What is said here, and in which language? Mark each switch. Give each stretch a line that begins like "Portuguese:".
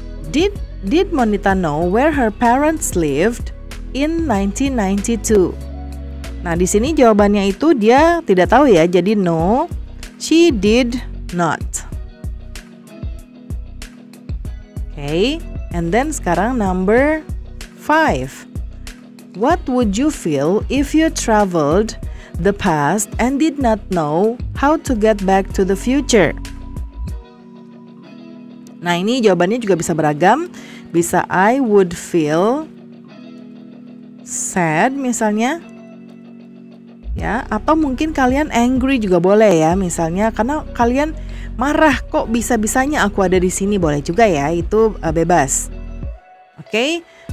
English: Did Monita know where her parents lived in 1992?
Indonesian: Nah, di sini jawabannya itu dia tidak tahu ya.
English: Jadi no, she did not. Okay, and then sekarang number 5. What would you feel if you traveled the past and did not know how to get back to the future?
Indonesian: Nah, ini jawabannya juga bisa beragam. Bisa
English: I would feel sad
Indonesian: misalnya. Ya, atau mungkin kalian angry juga boleh ya, misalnya karena kalian marah kok bisa-bisanya aku ada di sini, boleh juga ya, itu bebas. Oke.